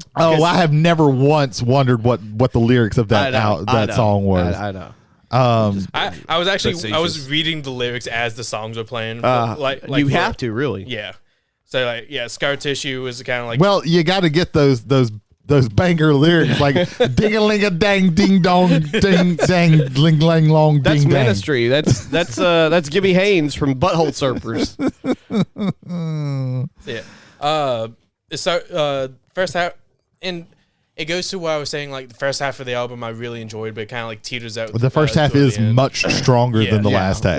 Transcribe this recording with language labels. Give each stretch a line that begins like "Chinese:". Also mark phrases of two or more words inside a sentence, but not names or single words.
English: Oh, I have never once wondered what the lyrics of that song was. I know. I was actually Facetious. reading the lyrics as the songs were playing. You have to really. Yeah. So scar tissue is kind of like. Well, you got to get those banger lyrics like ding a ling a dang ding dong ding dang ling lang long That's ding dang. Ministry. That's Gibby Haynes from Butthole Surfers. First half, and it goes to what I was saying. Like the first half of the album, I really enjoyed, but it kind of like teeters out. The first half toward is the end. much stronger than the last half.